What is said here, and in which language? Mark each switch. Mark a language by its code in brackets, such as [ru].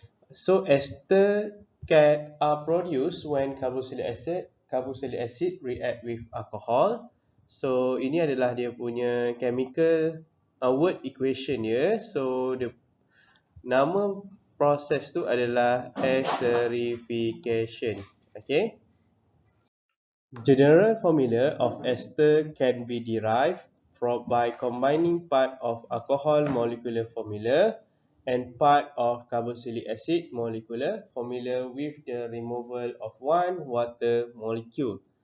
[en] So ester are produced when carboxylic acid react with alcohol. [ms] So ini adalah dia punya chemical word equation dia. So nama proses tu adalah esterification. [en] General formula of ester can be derived by combining part of alcohol molecular formula and part of carboxylic acid molecular formula with the removal of one water molecule.